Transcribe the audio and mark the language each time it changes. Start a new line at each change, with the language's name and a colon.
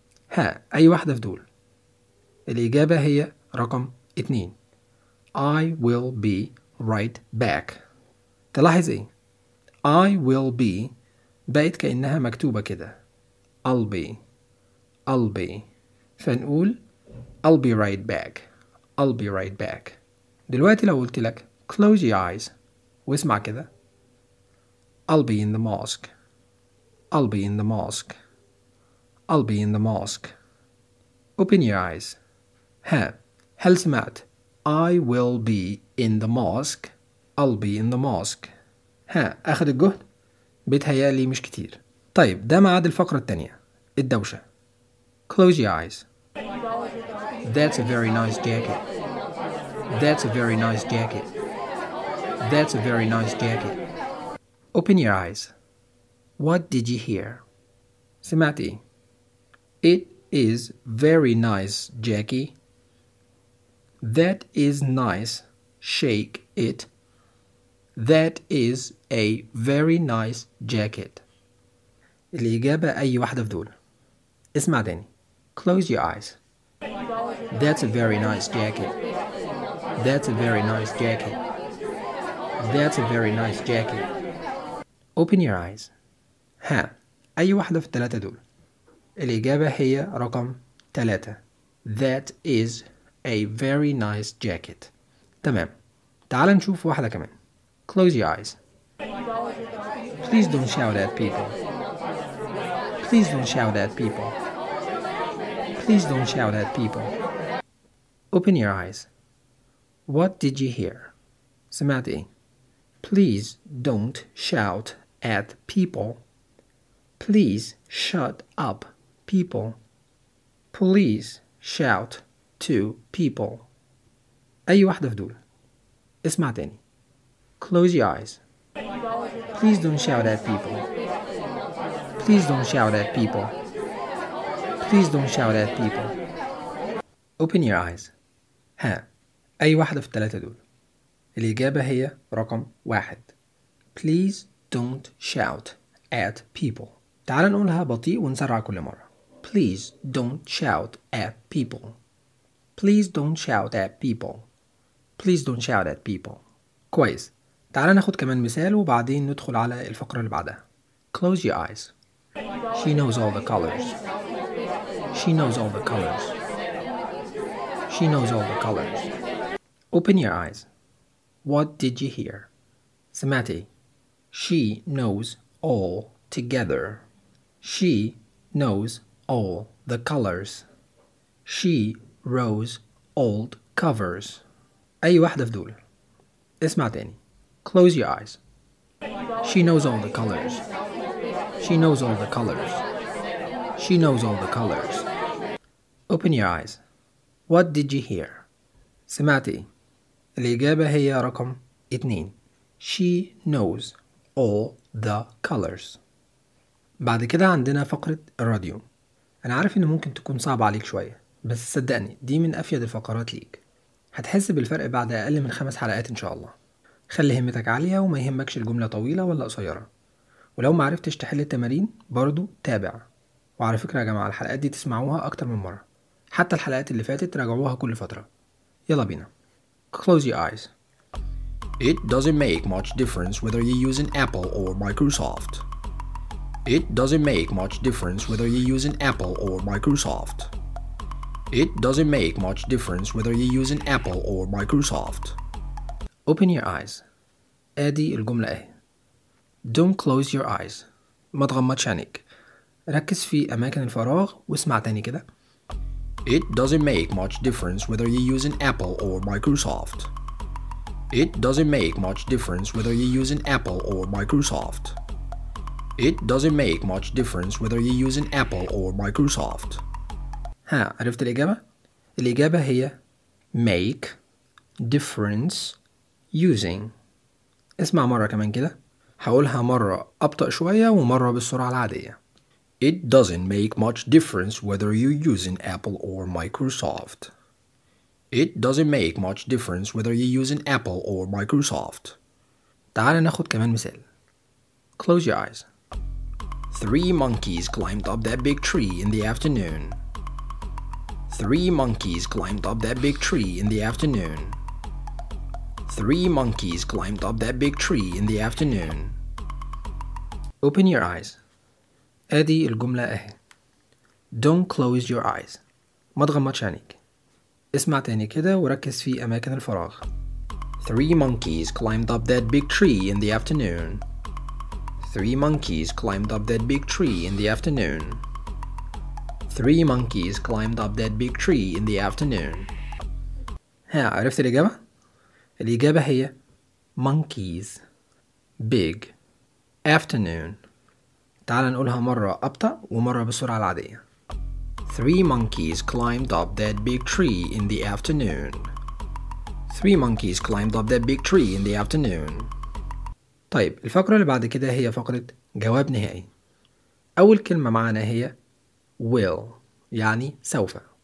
Arabic: ها أي واحدة في دول؟ الإجابة هي رقم 2.
English: I will be right back.
Arabic: تلاحظ ايه؟
English: I will be
Arabic: بقت كأنها مكتوبة كده.
English: I'll be. I'll be.
Arabic: فنقول
English: I'll be right back. I'll be right back.
Arabic: دلوقتي لو قلت لك
English: close your eyes
Arabic: واسمع كده.
English: I'll be in the mosque. I'll be in the mosque. I'll be in the mosque. Open your eyes.
Arabic: هل سمعت
English: I will be in the mosque. I'll be in the mosque.
Arabic: أخذ الجهد بيتهيالي مش كتير. طيب ده معاد الفقرة التانية الدوشة.
English: Close your eyes. That's a very nice jacket. That's a very nice jacket. That's a very nice jacket. Open your eyes. What did you hear?
Arabic: سمعت ايه؟
English: It is very nice, Jackie. That is nice. Shake it. That is a very nice jacket.
Arabic: الإجابة أي واحدة في دول؟ اسمع تاني.
English: Close your eyes. That's a very nice jacket. That's a very nice jacket. That's a very nice jacket. Open your eyes.
Arabic: ها أي واحدة في الثلاثة دول؟ الإجابة هي رقم 3.
English: That is a very nice jacket.
Arabic: تمام. تعال نشوف واحدة كمان.
English: Close your eyes. Please don't shout at people. Please don't shout at people. Please don't shout at people. Open your eyes. What did you hear?
Arabic: سمعت إيه؟
English: Please don't shout at people. Please shut up, people. Please shout to people.
Arabic: أي واحدة في دول؟ اسمع تاني.
English: Close your eyes. Please don't shout at people. Please don't shout at people. Please don't shout at people. Open your eyes.
Arabic: ها أي واحدة في الثلاثة دول؟ الإجابة هي رقم 1.
English: Please don't shout at people.
Arabic: تعال نقولها بطيء ونسرع كل مرة.
English: Please don't shout at people. Please don't shout at people. Please don't shout at people.
Arabic: كويس. تعال ناخد كمان مثال وبعدين ندخل على الفقرة اللي بعدها.
English: Close your eyes. She knows all the colors. She knows all the colors. She knows all the colors. Open your eyes. What did you hear?
Arabic: سمعتي.
English: She knows all together. She knows all the colors. She rose old covers.
Arabic: أي واحدة في دول؟ اسمع تاني.
English: Close your eyes. She knows all the colors. She knows all the colors. She knows all the colors. Open your eyes. What did you hear?
Arabic: سمعتي. الإجابة هي رقم 2.
English: She knows all the colors.
Arabic: بعد كده عندنا فقرة الراديو. أنا عارف إن ممكن تكون صعبة عليك شوية، بس صدقني دي من أفيد الفقرات ليك. هتحس بالفرق بعد أقل من 5 حلقات إن شاء الله. خلي همتك عالية وما يهمكش الجملة طويلة ولا قصيرة. ولو ما عرفتش تحل التمارين برضو تابع. وعلى فكرة يا جماعة الحلقات دي تسمعوها أكتر من مرة، حتى الحلقات اللي فاتت راجعوها كل فترة. يلا بينا.
English: Close your eyes. It doesn't make much difference whether you use an Apple or Microsoft. It doesn't make much difference whether you use an Apple or Microsoft. It doesn't make much difference whether you use an Apple or Microsoft. Open your eyes.
Arabic: ادي الجملة اهي.
English: Don't close your eyes.
Arabic: ما تغمضش عينيك. ركز في أماكن الفراغ واسمع تاني كده.
English: It doesn't make much difference whether you use an Apple or Microsoft. It doesn't make much difference whether you use an Apple or Microsoft. It doesn't make much difference whether you use an Apple or Microsoft.
Arabic: ها عرفت الإجابة؟ الإجابة هي
English: make difference using.
Arabic: اسمع مرة كمان كده. هقولها مرة أبطأ شوية ومرة بالسرعة العادية.
English: It doesn't make much difference whether you use an Apple or Microsoft. It doesn't make much difference whether you use an Apple or Microsoft.
Arabic: تعال ناخد كمان مثال.
English: Close your eyes. 3 monkeys climbed up that big tree in the afternoon. 3 monkeys climbed up that big tree in the afternoon. 3 monkeys climbed up that big tree in the afternoon. Open your eyes.
Arabic: ادي الجملة اهي.
English: Don't close your eyes.
Arabic: ما تغمضش عينيك. اسمع تاني كده وركز في أماكن الفراغ.
English: 3 monkeys climbed up that big tree in the afternoon. 3 monkeys climbed up that big tree in the afternoon. 3 monkeys climbed up that big tree in the afternoon.
Arabic: ها عرفت الإجابة؟ الإجابة هي
English: monkeys big afternoon.
Arabic: تعال نقولها مرة أبطأ ومرة بسرعة العادية.
English: 3 monkeys climbed up that big tree in the afternoon. 3 monkeys climbed up that big tree in the afternoon.
Arabic: طيب الفقرة اللي بعد كده هي فقرة جواب نهائي. أول كلمة معانا هي will يعني سوف.